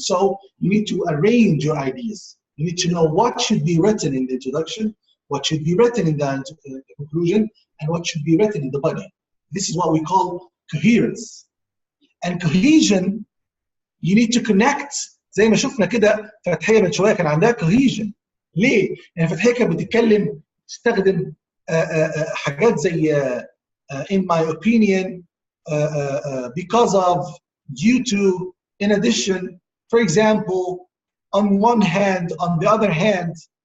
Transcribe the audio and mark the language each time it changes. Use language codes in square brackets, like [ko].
[en] So you need to arrange your ideas. You need to know what should be written in the introduction, what should be written in the conclusion, and what should be written in the body. This is what we call coherence. And cohesion, you need to connect. [ar] زي ما شفنا كده فتحية من شوية كان عندها cohesion. ليه؟ يعني فتحية كانت بتتكلم تستخدم حاجات زي [en] in my opinion, because of, due to, in addition, for example, on one hand, on the other hand.